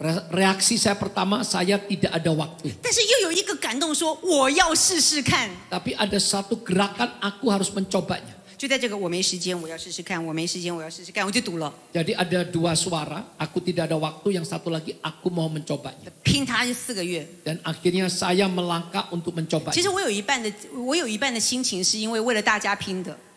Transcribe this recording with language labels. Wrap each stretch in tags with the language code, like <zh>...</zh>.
<id>Reaksi saya pertama, saya tidak ada waktu.</id> <zh>但是又有一个感动说我要试试看。</zh> <id>Tapi ada satu gerakan aku harus mencobanya.</id> <zh>就在这个我没时间，我要试试看，我没时间，我要试试看，我就读了，</zh> <id>Jadi ada 2 suara, aku tidak ada waktu, yang satu lagi aku mau mencobanya.</id> <zh>拼它就4个月。</zh> <id>Dan akhirnya saya melangkah untuk</id> <zh>其</zh> <id>mencobanya.</id> <zh>实我有一半的心情是因为为了大家拼的。</zh>